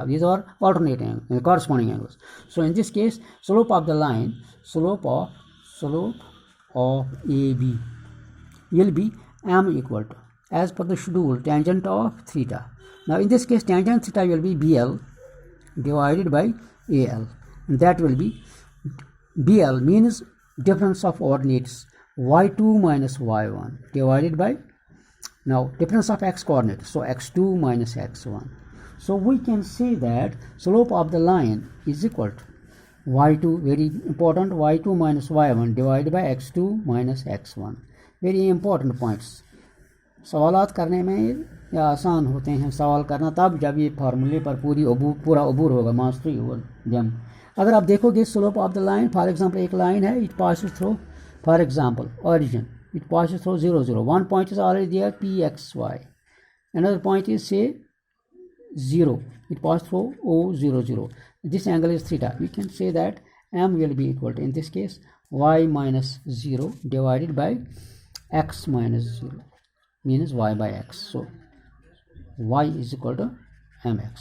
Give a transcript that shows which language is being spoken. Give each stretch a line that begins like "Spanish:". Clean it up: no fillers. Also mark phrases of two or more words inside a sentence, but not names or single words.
English: These are alternate angles, corresponding angles. So in this case, slope of the line, slope of AB will be m equal to, as per the schedule, tangent of theta. Now in this case, tangent theta will be BL divided by AL, and that will be BL means difference of ordinates y2 minus y1 divided by, now difference of x coordinates, so x2 minus x1. So we can say that slope of the line is equal to y2, very important, y2 minus y1 divided by x2 minus x1. very important points,
Hindi: सवालात करने में या आसान होते हैं सवाल करना तब जब ये फार्मूले पर पूरा अबूर होगा, मास्टरी होगा जम। अगर आप देखोगे
English: slope of the line, for example
Hindi: एक लाइन है,
English: it passes through, for example origin, it passes through 0 0, one point is already there P x y, another point is say 0, it passes through O 0 0, this angle is theta. We can say that m will be equal to, in this case, y minus 0 divided by x minus 0 means y by x, so y is equal to mx.